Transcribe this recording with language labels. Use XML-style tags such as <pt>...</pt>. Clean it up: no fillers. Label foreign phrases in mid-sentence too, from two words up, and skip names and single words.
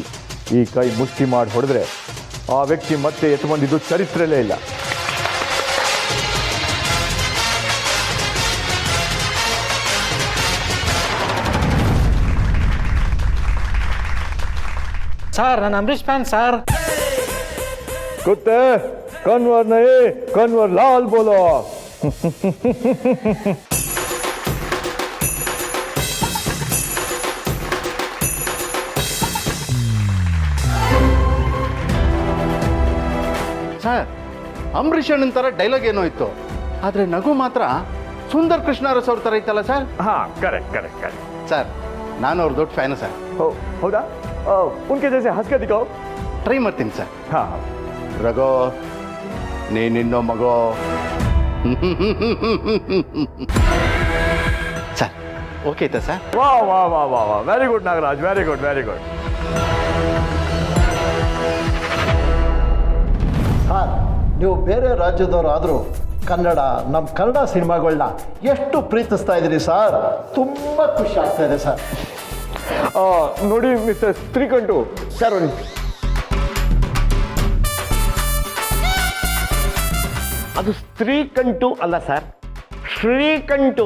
<kn>ಈ ಕೈ ಮುಷ್ಟಿ ಮಾಡಿ ಹೊಡೆದ್ರೆ ಆ ವ್ಯಕ್ತಿ ಮತ್ತೆ ಎತ್ತು ಬಂದಿದ್ದು ಚರಿತ್ರೆಯಲ್ಲೇ ಇಲ್ಲ. ಸರ್ ನಾನು ಅಂಬರೀಷ್ ಫ್ಯಾನ್ ಸರ್.</kn> <hi>कुत्ते कन्वर नहीं, कन्वर लाल बोलो.</hi> <kn>ಸರ್, ಅಂಬರೀಷ್ ಅಣ್ಣನ ಥರ ಡೈಲಾಗ್ ಏನೋ ಇತ್ತು, ಆದರೆ ನಗು ಮಾತ್ರ ಸುಂದರ್ ಕೃಷ್ಣಾರಸ್ ಅವ್ರ ಥರ ಇತ್ತಲ್ಲ ಸರ್.</kn> <en>हाँ correct correct correct.</en> <kn>ಸರ್, ನಾನು ಅವ್ರ ದೊಡ್ಡ ಫ್ಯಾನು ಸರ್.</kn> <hi>हौदा? उनके जैसे हंस के दिखाओ.</hi> <kn>ಟ್ರೈ ಮಾಡ್ತೀನಿ ಸರ್.</kn> <hi>हाँ</hi> <kn>ರಘೋ, ನೀನಿನ್ನೋ ಮಗೋ. ಸರ್, ಓಕೆ ಆಯ್ತಾ ಸರ್?</kn> <hi>वाह वाह वाह वाह वाह,</hi> <en>very good</en> <hi>नागराज,</hi> <en>very good very good.</en> <kn>ಸರ್, ನೀವು ಬೇರೆ ರಾಜ್ಯದವರಾದರೂ ಕನ್ನಡ, ನಮ್ಮ ಕನ್ನಡ ಸಿನಿಮಾಗಳನ್ನ ಎಷ್ಟು ಪ್ರೀತಿಸ್ತಾ ಇದ್ದೀರಿ ಸರ್. ತುಂಬ ಖುಷಿ ಆಗ್ತಾ ಇದೆ ಸರ್. ನೋಡಿ ಮಿಸ್ಟರ್ ಶ್ರೀಕಂಠು ಸರ್, ಅದು ಸ್ತ್ರೀಕಂಠು ಅಲ್ಲ ಸರ್, ಶ್ರೀಕಂಠು.</kn>